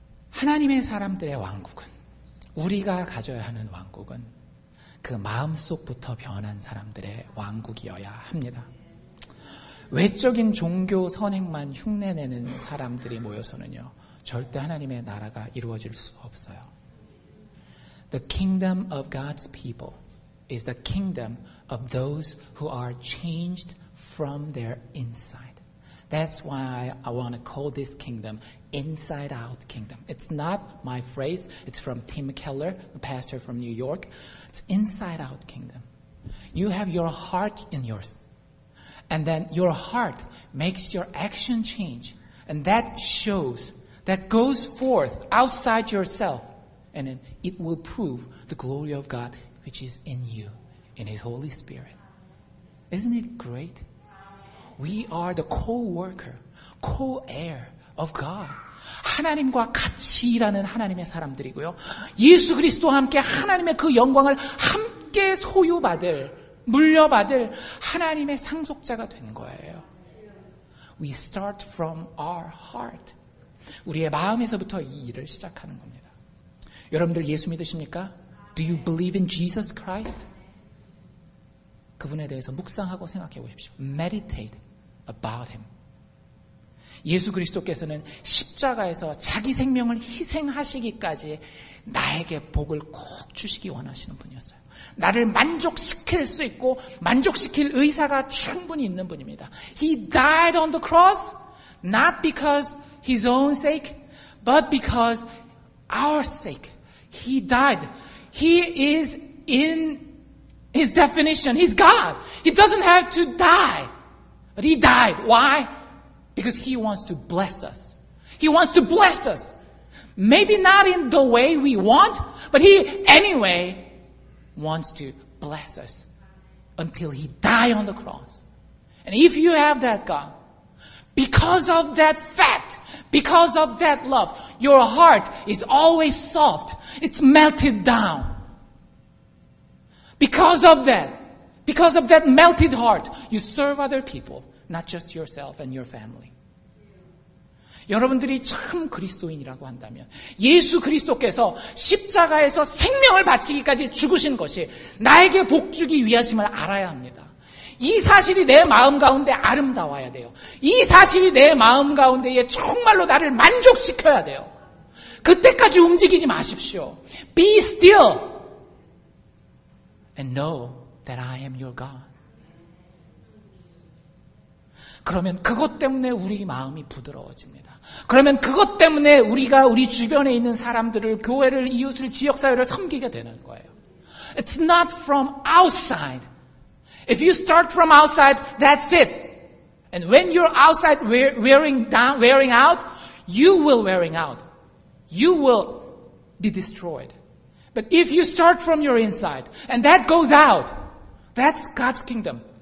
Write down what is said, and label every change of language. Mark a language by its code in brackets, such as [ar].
[ko] 하나님의 사람들의 왕국은 우리가 가져야 하는 왕국은 그 마음속부터 변한 사람들의 왕국이어야 합니다. 외적인 종교 선행만 흉내내는 사람들이 모여서는요 절대 하나님의 나라가 이루어질 수 없어요. [en] The kingdom of God's people is the kingdom of those who are changed from their inside. That's why I want to call this kingdom inside out kingdom. It's not my phrase. It's from Tim Keller, the pastor from New York. It's inside out kingdom. You have your heart in yours. And then your heart makes your action change. And that shows, that goes forth outside yourself. And then it will prove the glory of God which is in you, in His Holy Spirit. Isn't it great? We are the co-worker, co-heir of God. [ko] 하나님과 같이 일하는 하나님의 사람들이고요. 예수 그리스도와 함께 하나님의 그 영광을 함께 소유받을, 물려받을 하나님의 상속자가 된 거예요. [en] We start from our heart. [ko] 우리의 마음에서부터 이 일을 시작하는 겁니다. 여러분들 예수 믿으십니까? [en] Do you believe in Jesus Christ? [ko] 그분에 대해서 묵상하고 생각해 보십시오. [en] Meditate about him. [ko] 예수 그리스도께서는 십자가에서 자기 생명을 희생하시기까지 나에게 복을 꼭 주시기 원하시는 분이었어요. 나를 만족시킬 수 있고 만족시킬 의사가 충분히 있는 분입니다. [en] He died on the cross not because his own sake, but because our sake. He died. He is in his definition. He's God. He doesn't have to die. But he died. Why? Because he wants to bless us. He wants to bless us. Maybe not in the way we want, but he anyway wants to bless us until he died on the cross. And if you have that God, because of that fact, because of that love, your heart is always soft. It's melted down. Because of that melted heart, you serve other people, not just yourself and your family. [ko] 여러분들이 참 그리스도인이라고 한다면 예수 그리스도께서 십자가에서 생명을 바치기까지 죽으신 것이 나에게 복 주기 위하심을 알아야 합니다. 이 사실이 내 마음 가운데 아름다워야 돼요. 이 사실이 내 마음 가운데에 정말로 나를 만족시켜야 돼요. 그때까지 움직이지 마십시오. [en] Be still and know that I am your God. [ko] 그러면 그것 때문에 우리 마음이 부드러워집니다. 그러면 그것 때문에 우리가 우리 주변에 있는 사람들을, 교회를, 이웃을, 지역사회를 섬기게 되는 거예요. [en] It's not from outside. If you start from outside, that's it. And when you're outside wearing out, you will wearing out. You will be destroyed. But if you start from your inside, and that goes out, that's God's kingdom.